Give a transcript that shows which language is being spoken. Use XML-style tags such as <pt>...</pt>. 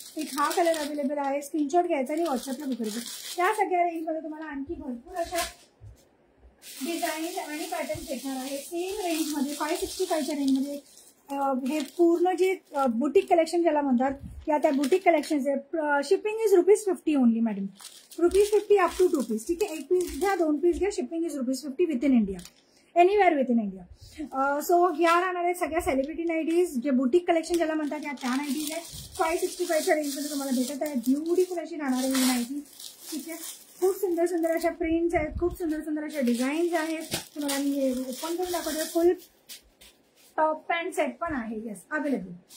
<mr>एक हा colour available आहे. स्क्रीनशॉट घ्यायचा आणि व्हॉट्सअपला बुक करायचं. त्या सगळ्या रेंजमध्ये तुम्हाला आणखी भरपूर अशा डिझाईन आणि पॅटर्न भेटणार आहे. सेम रेंजमध्ये 565च्या रेंजमध्ये. हे पूर्ण जे बुटीक कलेक्शन ज्याला म्हणतात या त्या बुटीक कलेक्शन आहे.</mr> <en>Shipping is ₹50 only madam. ₹50 up to 2 piece.</en> <mr>ठीक आहे, 1 पीस घ्या, 2 पीस घ्या.</mr> <en>Shipping is ₹50 with in India, anywhere with in India.</en> <mr>So ह्या राहणार आहेत सगळ्या सेलिब्रिटी नाईटीज, जे बुटीक कलेक्शन ज्याला म्हणतात या त्या नाईटीज आहेत. 565च्या रेंजमध्ये तुम्हाला भेटत आहे. ब्युटिफुल अशी राहणार आहे ही नाईटी. ठीक आहे, खूप सुंदर सुंदर अशा प्रिंट्स आहेत. खूप सुंदर सुंदर अशा डिझाईन्स आहेत. तुम्हाला मी हे ओपन करून दाखवते. फुल टॉप पॅन्ट सेट पण आहे. Yes, available.</mr>